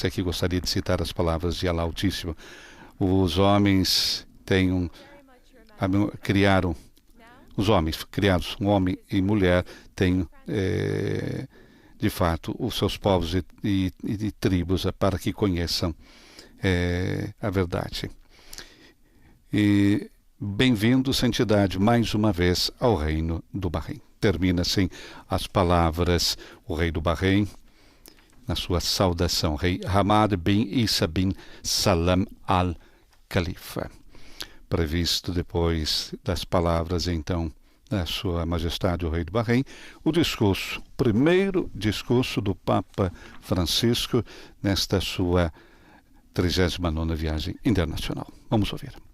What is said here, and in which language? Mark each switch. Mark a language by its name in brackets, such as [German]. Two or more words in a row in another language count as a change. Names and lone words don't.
[Portuguese] Aqui gostaria de citar as palavras de Allah Altíssimo. Os homens criaram, os homens criados, um homem e mulher, têm, de fato, os seus povos e tribos para que conheçam a verdade. E bem-vindo, santidade, mais uma vez ao Reino do Bahrein. Termina assim as palavras, o rei do Bahrein, na sua saudação, rei Hamad bin Isa bin Salam al-Khalifa. Previsto depois das palavras, então, da Sua Majestade o Rei do Bahrein, o primeiro discurso do Papa Francisco nesta sua 39ª viagem internacional. Vamos ouvir.